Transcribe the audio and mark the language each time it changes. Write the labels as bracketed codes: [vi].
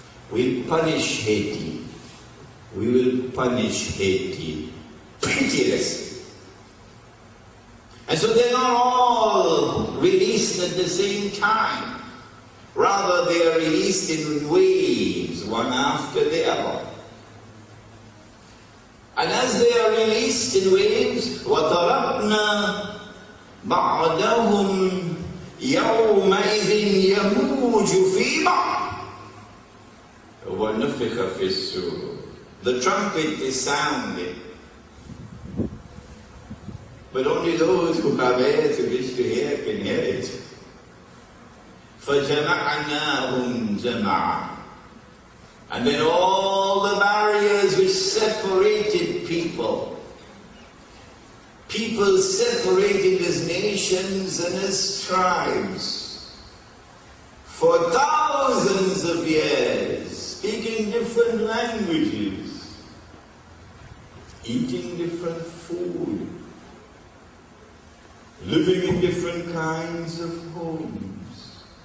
[en] We'll punish Haiti. We will punish Haiti pitilessly. And so they're not all released at the same time. Rather, they are released in waves, one after the other. And as they are released in waves, [ar] وَتَرَكْنَا بَعْدَهُمْ يَوْمَئِذٍ يَمُوجُ فِي بَعْضٍ وَنُفِخَ فِي السُّورِ. [en] The trumpet is sounded, but only those who have ears who wish to hear can hear it. [ar] فَجَمَعْنَاهُمْ جَمَعًا. [en] And then all the barriers which separated people separated as nations and as tribes for thousands of years, speaking different languages, eating different food, living in different kinds of homes.